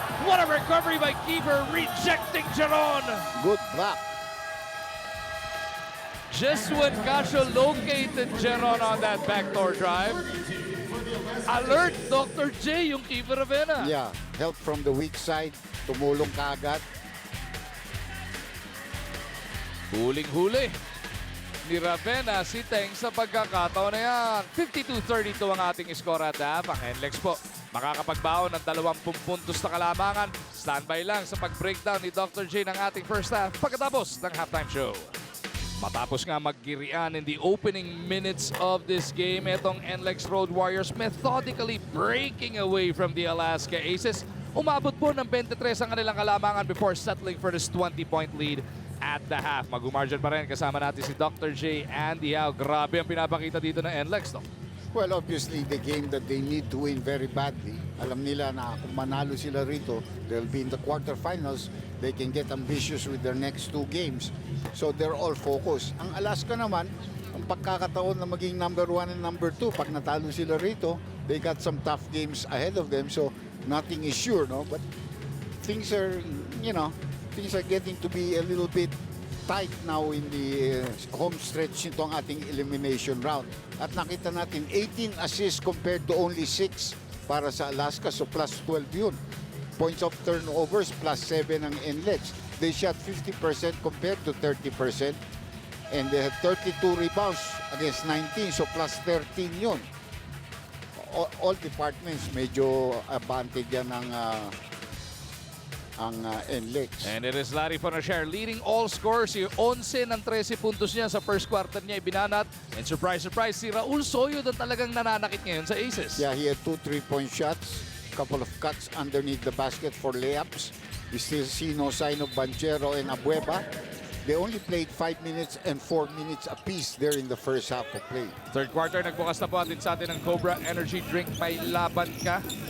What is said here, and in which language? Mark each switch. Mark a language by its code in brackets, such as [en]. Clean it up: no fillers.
[en] What a recovery by Kiefer, rejecting Jeron. Good block. Just when Casio located Jeron on that backdoor drive, alert Dr. [tl] J yung Kiefer Ravenna. [en] Yeah, help from the weak side. [tl] Tumulong kaagad. Huling-huli ni Ravenna si Teng sa pagkakataon na yan. 52-32 ang ating score at half. Ang NLEX po makakapagbaon ng 20 puntos na kalamangan. Standby lang sa pag-breakdown ni Dr. J ng ating first half pagkatapos ng halftime show. Matapos nga maggirian [en] in the opening minutes of this game, itong NLEX Road Warriors methodically breaking away from the Alaska Aces. [tl] Umabot po ng 23 ang kanilang kalamangan [en] before settling for this 20-point lead at the half. [tl] Mag-umargin pa rin kasama natin si Dr. J and Diao. Grabe ang pinapakita dito ng NLEX, no? [en] Well, obviously, the game that they need to win very badly. [tl] Alam nila na kung manalo sila rito, [en] they'll be in the quarterfinals. They can get ambitious with their next two games. So they're all focused. [tl] Ang Alaska naman, ang pagkakataon na maging [en] number 1 and number 2, [tl] pag natalo sila rito, [en] they got some tough games ahead of them. So nothing is sure, no? But things are, things are getting to be a little bit tight now in the home stretch nitong ating elimination round. [tl] At nakita natin 18 assists compared to only 6 para sa Alaska. So plus 12 yun. Points of turnovers plus 7 ang NLEX. [en] They shot 50% compared to 30%. And they had 32 rebounds against 19. So plus 13 yun. [tl] All departments medyo abante yan ng ang NLEX. [en] And it is Larry Fonashare leading all scores. [tl] Yung 11 ng 13 puntos niya sa first quarter niya ibinanat. And surprise, surprise, si Raul Soyo na talagang nananakit ngayon sa Aces. [en] Yeah, he had 2 3-point shots, couple of cuts underneath the basket for layups. We still see no sign of Banchero and Abueva. They only played 5 minutes and 4 minutes apiece there in the first half of play. [tl] Third quarter, nagbukas na po atin sa atin ng Cobra Energy Drink. May laban ka.